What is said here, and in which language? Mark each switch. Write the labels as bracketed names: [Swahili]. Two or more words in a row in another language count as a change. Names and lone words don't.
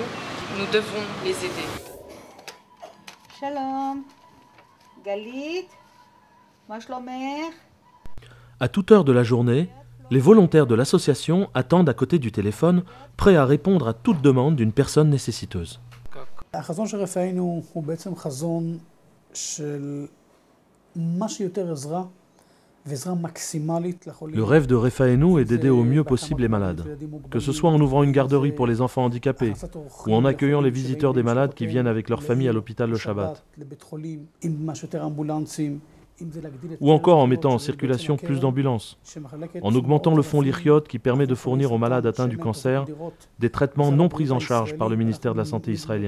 [French] Nous devons les aider. [Hebrew] שלום, גלית, מה שלומך. [French] À toute heure de la journée, les volontaires de l'association attendent à côté du téléphone, prêts à répondre à toute demande d'une personne nécessiteuse. [Hebrew] החזון של רפאנו הוא בעצם חזון של מה שיותר עזרה ועזרה מקסימלית לחולים. [French] Le rêve de Refaenu est d'aider au mieux possible les malades, que ce soit en ouvrant une garderie pour les enfants handicapés ou en accueillant les visiteurs des malades qui viennent avec leur famille à l'hôpital le Shabbat, ou encore en mettant en circulation plus d'ambulances, en augmentant le fonds Lichiot qui permet de fournir aux malades atteints du cancer des traitements non pris en charge par le ministère de la Santé israélien.